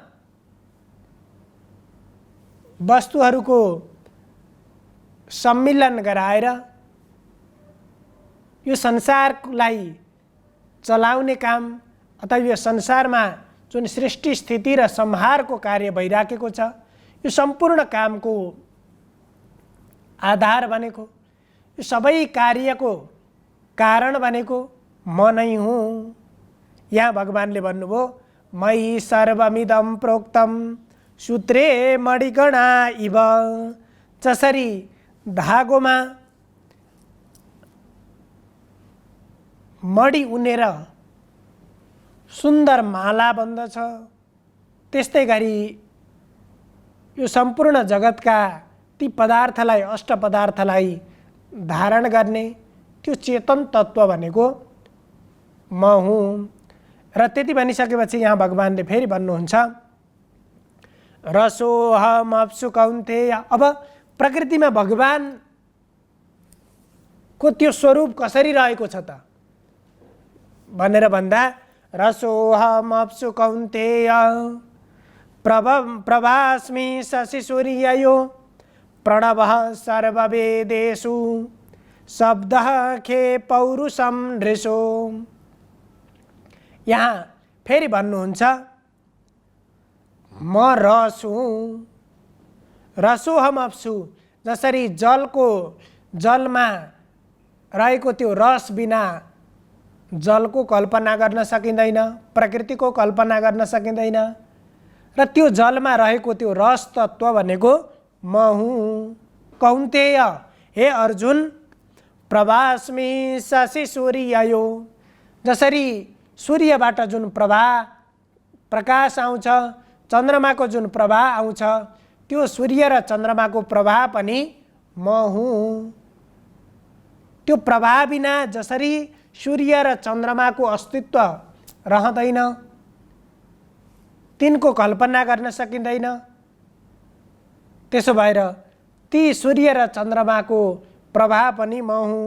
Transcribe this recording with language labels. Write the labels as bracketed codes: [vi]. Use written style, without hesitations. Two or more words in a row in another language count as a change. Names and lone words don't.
[ne] वस्तुहरूको सम्मिलन गराएर यो संसारलाई चलाउने काम अथवा यो संसारमा जुन सृष्टि स्थिति र संहारको कार्य भइराखेको छ, यो सम्पूर्ण कामको आधार बनेको, यो सबै कार्यको कारण बनेको म नै हुँ। यहाँ भगवानले भन्नुभयो [sa] मयि सर्वमिदं प्रोक्तम सूत्रे मणिगणा इव। [ne] जसरी धागोमा मणि उनेर सुन्दर माला बन्दछ, त्यस्तै गरी यो सम्पूर्ण जगतका ती पदार्थलाई अष्ट पदार्थलाई धारण गर्ने त्यो चेतन तत्त्व भनेको म हुँ। र त्यति भनिसकेपछि यहाँ भगवानले फेरि भन्नुहुन्छ [sa] रसोऽहमप्सु कौन्तेय। [ne] अब प्रकृतिमा भगवानको त्यो स्वरूप कसरी रहेको छ त भनेर भन्दा [sa] रसोऽहमप्सु कौन्तेय प्रभास्मि शशि सूर्ययो प्रणवः सर्ववेदेषु शब्दः खे पौरुषं नृषो। [ne] यहाँ फेरि भन्नुहुन्छ म रस हुँ, रसोऽहमप्सु। जसरी जलमा रहेको त्यो रस बिना जलको कल्पना गर्न सकिँदैन, प्रकृतिको कल्पना गर्न सकिँदैन, र त्यो जलमा रहेको त्यो रस तत्त्व भनेको म हुँ। [sa] कौन्तेय हे अर्जुन प्रभास्मि शशि सूर्ययो। [ne] जसरी सूर्यबाट जुन प्रकाश आउँछ, चन्द्रमाको जुन प्रभा आउँछ, त्यो सूर्य र चन्द्रमाको प्रभा पनि म हुँ। त्यो प्रभा बिना जसरी सूर्य र चन्द्रमाको अस्तित्व रहँदैन, तिनको कल्पना गर्न सकिँदैन, त्यसो भएर ती सूर्य र चन्द्रमाको प्रभा पनि म हुँ।